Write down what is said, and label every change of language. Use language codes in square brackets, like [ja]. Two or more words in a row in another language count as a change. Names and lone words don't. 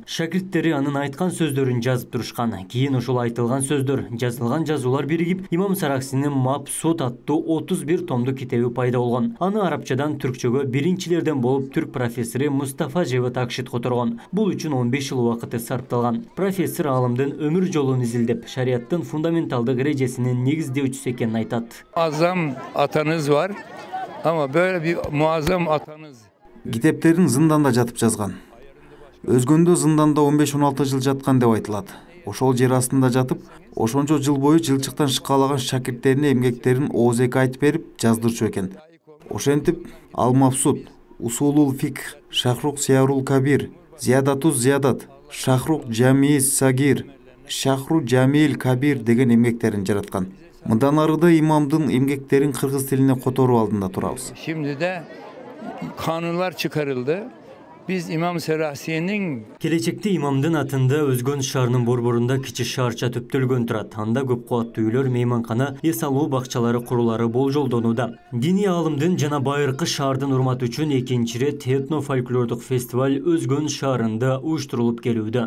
[ky] Шакирттери анын айткан сөздөрүн жазып турушкан. Кийин ушул айтылган сөздөр, жазылган жазуулар биригип, Имам Сарахсинин Мабсут аттуу 31 томдук китеби пайда болгон. Аны арабчадан түркчөгө биринчилерден болуп түрк профессору Мустафа Живатакшит которгон. Бул үчүн 15 жыл убакыты сарпталган. Профессор алымдын өмүр жолун изилдеп, шариаттын фундаменталдык эрежесинин негиздөөчүсү экенин айтат. [tr] Muazzam atanız var ama böyle bir muazzam atanız. [ky] Китептерин зынданда жатып жазган. Өзгөндө зынданда 15-16 жыл жаткан деп айтылат. Ошол жер астында жатып, ошончо жыл бою жылчыктан шыкалаган шакирттерине эмгектерин оозек айтып берип жаздырчу экен. Ошентип, Ал-Мабсут, Усулул Фикх, Шахрук Сиярул Кабир, Зиядатуз Зиядат, Шахрук Джамиис Сагир, Шахру Джамил Кабир деген эмгектерин жараткан. Мындан арыда имамдын эмгектерин кыргыз тилине которуу алдында турабыз. [tr] Şimdi de kanunlar çıkarıldı. Biz İmam Seraksi'nin [ky] Келечекте имамдын атында Өзгөн шаарынын борборунда кичи шаарча төптөлгөн турат. Анда көп кубаттуу үйлөр, мейманкана, эс алуу бакчалары курулары болжолдонууда. Диний аалымдын жана байыркы шаардын урматы үчүн экинчи ирет этно-фольклордук фестиваль Өзгөн шаарында уюштурулуп келүүдө.